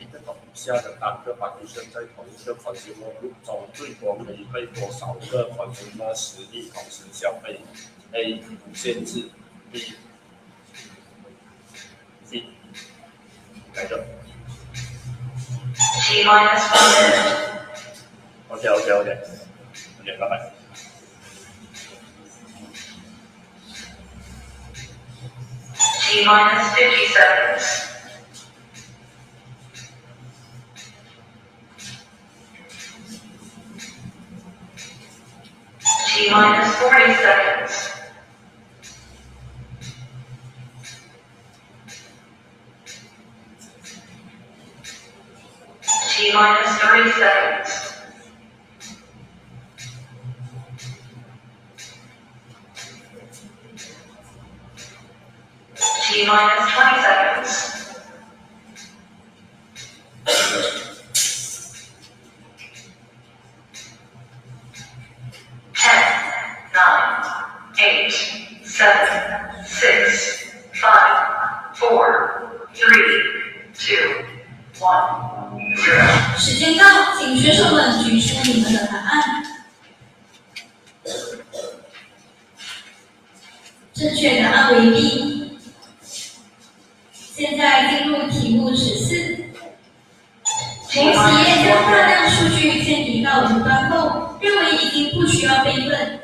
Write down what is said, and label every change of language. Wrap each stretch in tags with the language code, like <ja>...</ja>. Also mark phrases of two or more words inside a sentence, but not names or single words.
<zh>个以下的单个partition在同一个</zh> <en>consumer group</en> <zh>中最多可以被多少个 consumer 实力同时消费 ？A 无限制 ，B C 哪个</zh> <en>T minus 1 minute.</en> <zh>？OK，拜拜。</zh> <en>T minus 50 seconds. T minus 40 seconds. T minus 30 seconds. T minus 20 seconds. Eight, seven, six, five, four, three, two, one, zero.</en> <zh>时间到，请选手们举出你们的答案。正确答案为 B。现在进入题目14。某企业将大量数据迁移到云端后，认为已经不需要备份。</zh>